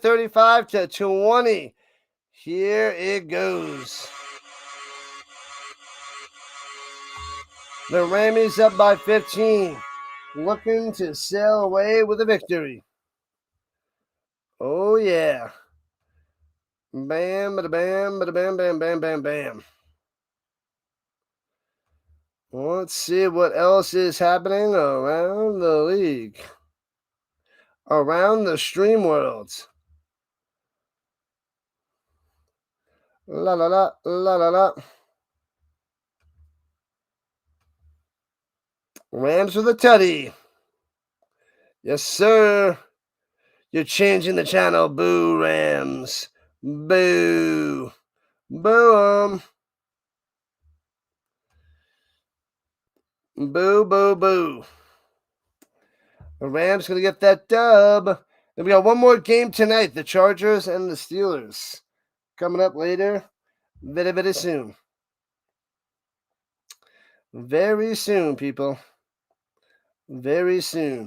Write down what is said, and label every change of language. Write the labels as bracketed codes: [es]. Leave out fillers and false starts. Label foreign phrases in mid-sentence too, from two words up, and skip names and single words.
[en] 35-20. Here it goes. The Rammies up by 15. Looking to sail away with a victory. Oh, yeah. Bam, bada bam, bada bam, bam, bam, bam, bam. Let's see what else is happening around the league. Around the stream worlds. La la la, la la la. Rams with a tutty. Yes, sir. You're changing the channel. Boo, Rams. Boo. Boo 'em. Boo, boo, boo. The Rams going to get that dub. Then we got one more game tonight. The Chargers and the Steelers. Coming up later. Very, very soon. Very soon, people. Very soon.